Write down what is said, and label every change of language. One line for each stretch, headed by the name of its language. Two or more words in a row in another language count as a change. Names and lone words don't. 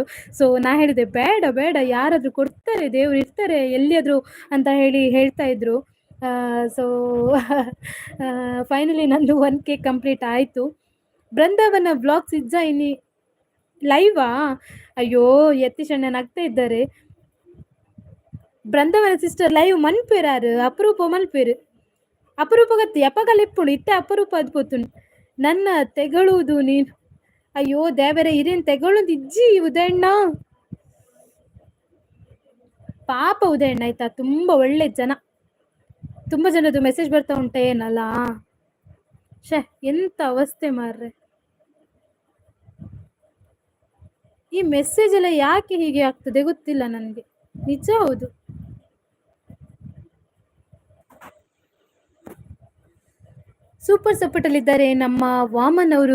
Kannada: ಸೊ ನಾ ಹೇಳಿದೆ ಬೇಡ ಯಾರಾದರೂ ಕೊಡ್ತಾರೆ, ದೇವ್ರು ಇರ್ತಾರೆ ಎಲ್ಲಿಯಾದರೂ ಅಂತ ಹೇಳ್ತಾ ಇದ್ರು.
English: so finally
Kannada: ನಂದು 1K ಕಂಪ್ಲೀಟ್ ಆಯಿತು.
Tulu: ಬೃಂದಾವನ ಬ್ಲಾಗ್ಸ್ ಇಜ್ಜ ಇನ್ನಿ ಲೈವಾ?
Kannada: ಅಯ್ಯೋ ಯತೀಶಣ್ಣ ನಗ್ತಾ ಇದ್ದಾರೆ.
Tulu: ಬೃಂದಾವನ ಸಿಸ್ಟರ್ ಲೈವ್ ಮನ್ಪೇರಾರು ಅಪರೂಪ ಮನ್ಪೇರು. ಅಪರೂಪ ಗತ್ತಿ ಎಪ್ಪಗಲ್ ಇಪ್ಪುಡು ಇತ್ತೆ ಅಪರೂಪ ಅದ್ಕೋತು
Kannada: ನನ್ನ ತೆಗಳುವುದು ನೀನು. ಅಯ್ಯೋ ದೇವರೇ, ಇರೇನು ತೆಗೊಳ್ಳೋದು ಇಜ್ಜಿ ಉದಯಣ್ಣ. ಪಾಪ ಉದಯಣ್ಣ ಆಯ್ತಾ, ತುಂಬ ಒಳ್ಳೆ ಜನ. ತುಂಬ ಜನದ್ದು ಮೆಸೇಜ್ ಬರ್ತಾ ಉಂಟೆ ಏನಲ್ಲ. ಎಂತ ಅವಸ್ಥೆ ಮಾರ್ರೆ. ಈ ಮೆಸೇಜ್ ಎಲ್ಲ ಯಾಕೆ ಹೀಗೆ ಆಗ್ತದೆ ಗೊತ್ತಿಲ್ಲ ನನಗೆ, ನಿಜ. ಹೌದು,
English: super support
Kannada: ಅಲ್ಲಿದ್ದಾರೆ ನಮ್ಮ ವಾಮನ್ ಅವರು.